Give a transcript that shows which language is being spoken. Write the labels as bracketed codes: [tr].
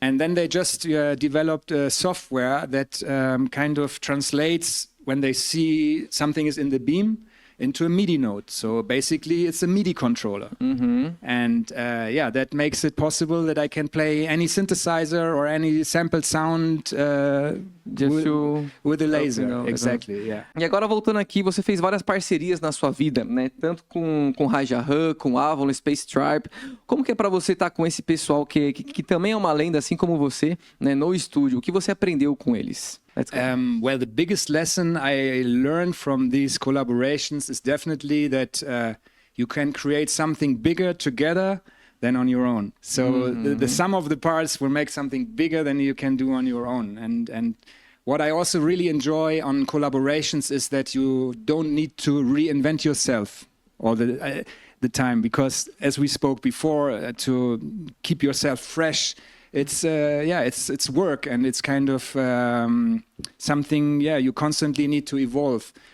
[en] And then they just developed a software that kind of translates when they see something is in the beam into a MIDI note. So basically it's a MIDI controller. And that makes it possible that I can play any synthesizer or any sampled sound with a laser. Exactly, yeah. [pt] E agora voltando aqui, você fez várias parcerias na sua vida, né? Tanto com Rajahan, com Avalon, Space Tribe. Como que é pra você estar com esse pessoal que também é uma lenda, assim como você, né, no estúdio? O que você aprendeu com eles? [en] Well, the biggest lesson I learned from these collaborations is definitely that you can create something bigger together than on your own. So the sum of the parts will make something bigger than you can do on your own. And what I also really enjoy on collaborations is that you don't need to reinvent yourself all the time, because as we spoke before, to keep yourself fresh, it's work, and it's kind of something you constantly need to evolve.